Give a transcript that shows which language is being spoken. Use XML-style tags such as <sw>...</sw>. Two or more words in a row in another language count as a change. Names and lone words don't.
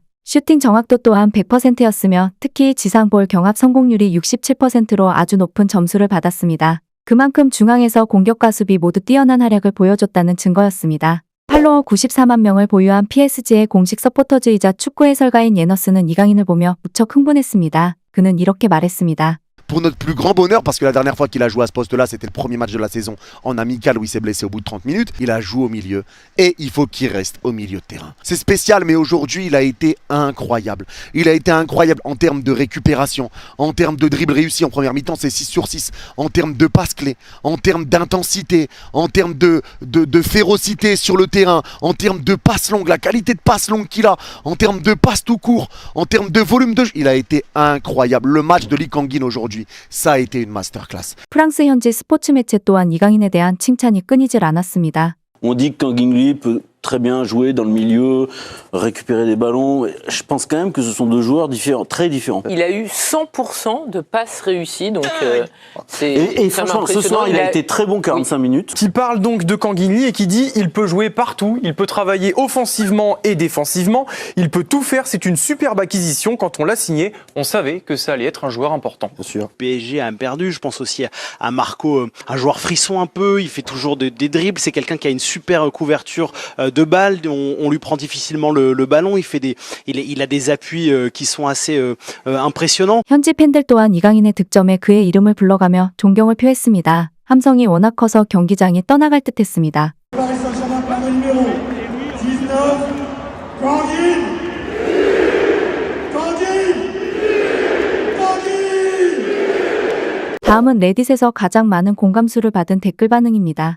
<ko>슈팅 정확도 또한 100%였으며 특히 지상볼 경합 성공률이 67%로 아주 높은 점수를 받았습니다. 그만큼 중앙에서 공격과 수비 모두 뛰어난 활약을 보여줬다는 증거였습니다. 팔로워 94만 명을 보유한 PSG의 공식 서포터즈이자 축구 해설가인 예너스는 이강인을 보며 무척 흥분했습니다. 그는 이렇게 말했습니다.</ko> <fr>Pour notre plus grand bonheur, parce que la dernière fois qu'il a joué à ce poste-là, c'était le premier match de la saison en amical où il s'est blessé au bout de 30 minutes. Il a joué au milieu et il faut qu'il reste au milieu de terrain. C'est spécial, mais aujourd'hui, il a été incroyable. Il a été incroyable en termes de récupération, en termes de dribble réussi en première mi-temps, c'est 6 sur 6, en termes de passes clés, en termes d'intensité, en termes de férocité sur le terrain, en termes de passes longues, la qualité de passes longues qu'il a, en termes de passes tout court, en termes de volume de jeu. Il a été incroyable. Le match de Lee Kang-in aujourd'hui, ça a été une masterclass.</fr> <ko>프랑스 현지 스포츠 매체 또한 이강인에 대한 칭찬이 끊이질 않았습니다.</ko> <fr>On dit que Kang In-lee peut très bien jouer dans le milieu, récupérer des ballons. Je pense quand même que ce sont deux joueurs différents, très différents. Il a eu 100% de passes réussies, donc c'est Et franchement, ce soir, il a été très bon 45 minutes. Qui parle donc de Kang In-lee et qui dit il peut jouer partout, il peut travailler offensivement et défensivement, il peut tout faire, c'est une superbe acquisition. Quand on l'a signé, on savait que ça allait être un joueur important. Bien sûr. PSG a perdu, je pense aussi à Marco, un joueur frisson un peu, il fait toujours des dribbles, c'est quelqu'un qui a une super couverture de balles, on lui prend difficilement le ballon, il a des appuis qui sont assez impressionnants.</fr> <ko>현지 팬들 또한 이강인의 득점에 그의 이름을 불러가며 존경을 표했습니다. 함성이 워낙 커서 경기장이 떠나갈 듯했습니다. 다음은 레딧에서 가장 많은 공감수를 받은 댓글 반응입니다.</ko>